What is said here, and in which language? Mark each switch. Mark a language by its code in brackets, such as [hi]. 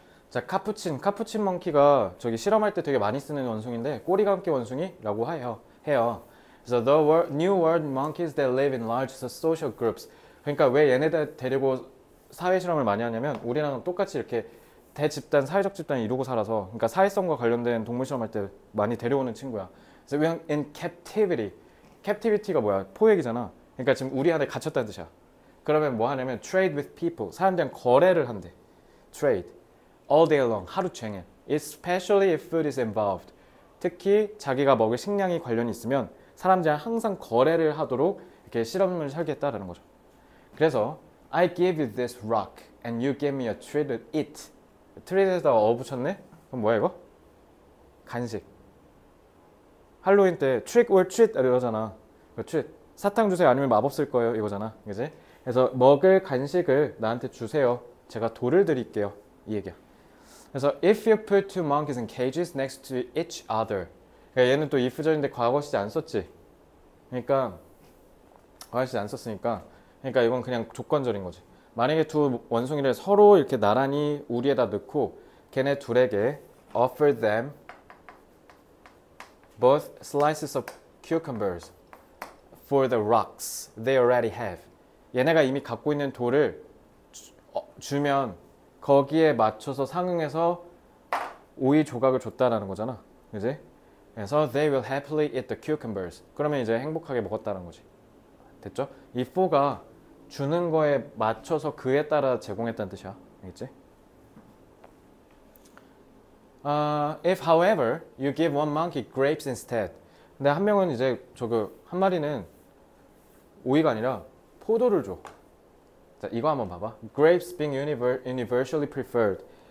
[ko] 자, 카푸친 멍키가 저기 실험할 때 되게 많이 쓰는 원숭인데 꼬리가 함께 원숭이라고 해요. [en] 그래서 new world monkeys that live in large social groups. [ko] 그러니까 왜 얘네들 데리고 사회 실험을 많이 하냐면 우리랑 똑같이 이렇게 대집단, 사회적 집단을 이루고 살아서 그러니까 사회성과 관련된 동물 실험할 때 많이 데려오는 친구야. 그래서 [en] in captivity [ko] 가 뭐야? 포획이잖아. 그러니까 지금 우리 안에 갇혔다는 뜻이야. 그러면 뭐 하냐면 [en] trade with people. [ko] 사람들이랑 거래를 한대. [en] trade. all day long. [ko] 하루 종일. [en] especially if food is involved. [ko] 특히 자기가 먹을 식량이 관련이 있으면 사람들이랑 항상 거래를 하도록 이렇게 실험을 설계했다라는 거죠. [en] 그래서 I give you this rock and you give me a treat with it. [ko] 트릿에다가 붙였네? 그럼 뭐야 이거? 간식. 할로윈 때 [en] trick or treat [ko] 이러잖아. [en] treat. [ko] 사탕 주세요 아니면 마법 쓸 거예요 이거잖아. 그지? 그래서 먹을 간식을 나한테 주세요. 제가 돌을 드릴게요. 이 얘기야. [en] 그래서 if you put two monkeys in cages next to each other. [ko] 그러니까 얘는 또 if절인데 과거 시제 안 썼지. 그러니까 과거 시제 안 썼으니까 그러니까 이건 그냥 조건절인 거지. 만약에 두 원숭이를 서로 이렇게 나란히 우리에다 넣고 걔네 둘에게 [en] offer them both slices of cucumbers for the rocks they already have. [ko] 얘네가 이미 갖고 있는 돌을 주면 거기에 맞춰서 상응해서 오이 조각을 줬다라는 거잖아. 그지? [en] 그래서 they will happily eat the cucumbers. [ko] 그러면 이제 행복하게 먹었다는 거지. 됐죠? 이 for가 주는 거에 맞춰서 그에 따라 제공했다는 뜻이야. 알겠지? [en] If however you give one monkey grapes instead. [ko] 근데 한 명은 이제 한 마리는 오이가 아니라 포도를 줘. 자, 이거 한번 봐봐. [en] Grapes being universally preferred.